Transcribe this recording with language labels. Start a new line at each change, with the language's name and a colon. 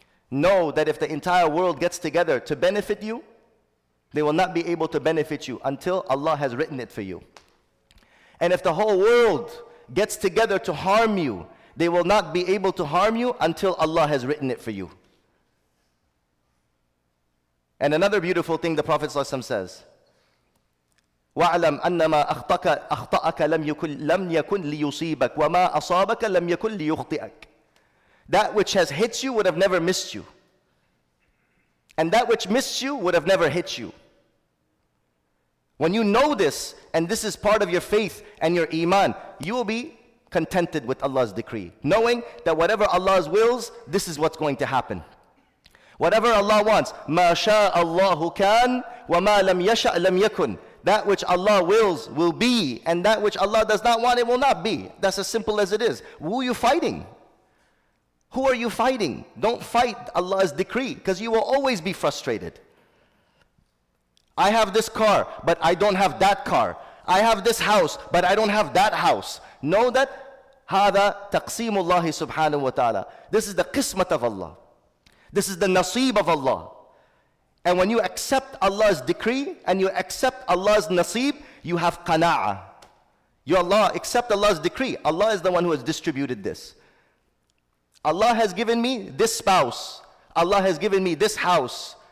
English: Know that if the entire world gets together to benefit you, they will not be able to benefit you until Allah has written it for you. And if the whole world gets together to harm you, they will not be able to harm you until Allah has written it for you. And another beautiful thing the Prophet ﷺ says,
Arabic: وَاعْلَمْ أَنَّمَا أَخْطَأَكَ لَمْ يَكُنْ لِيُصِيبَكَ وَمَا أَصَابَكَ لَمْ يَكُنْ لِيُخْطِئَكَ.
English: That which has hit you would have never missed you. And that which missed you would have never hit you. When you know this, and this is part of your faith and your iman, you will be contented with Allah's decree, knowing that whatever Allah wills, this is what's going to happen. Whatever Allah wants,
Arabic: مَا شَاءَ اللَّهُ كَانَ وَمَا لَمْ يَشَأْ لَمْ يَكُنْ.
English: That which Allah wills will be, and that which Allah does not want, it will not be. That's as simple as it is. Who are you fighting? Who are you fighting? Don't fight Allah's decree, because you will always be frustrated. I have this car, but I don't have that car. I have this house, but I don't have that house. Know that
Arabic: هذا تقسيم الله سبحانه وتعالى.
English: This is the qismat of Allah. This is the nasib of Allah. And when you accept Allah's decree and you accept Allah's nasib, you have qana'ah. You accept Allah's decree. Allah is the one who has distributed this. Allah has given me this spouse. Allah has given me this house.